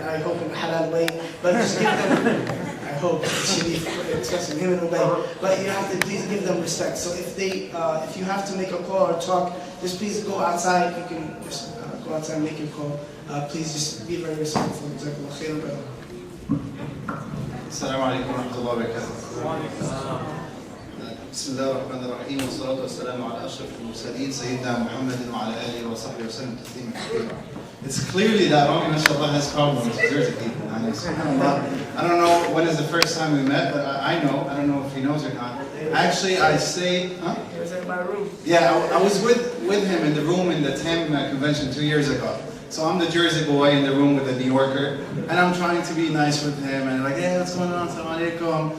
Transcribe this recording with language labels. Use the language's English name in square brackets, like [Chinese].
[English] I hope in a halal way, but just give them. I hope discussing him in a way, but you have to please give them respect. So if you have to make a call or talk, just please go outside. You can just go outside and make your call. Please just be very respectful. Jazakallah khairan, brother. [Arabic] السلام عليكم ورحمة الله وبركاته. بسم الله الرحمن الرحيم والصلاة والسلام على أشرف المرسلين سيدنا محمد وعلى آله وصحبه وسلم تسليما كثيرا. [English] It's clearly that Rami mashallah has problems with Jersey people. I don't know when is the first time we met, but I know. I don't know if he knows or not. Actually, I stayed. Huh? He was in my room. Yeah, I was with him in the room in the TAM convention 2 years ago. So I'm the Jersey boy in the room with the New Yorker, and I'm trying to be nice with him, and like, hey, what's going on? Assalamu alaikum.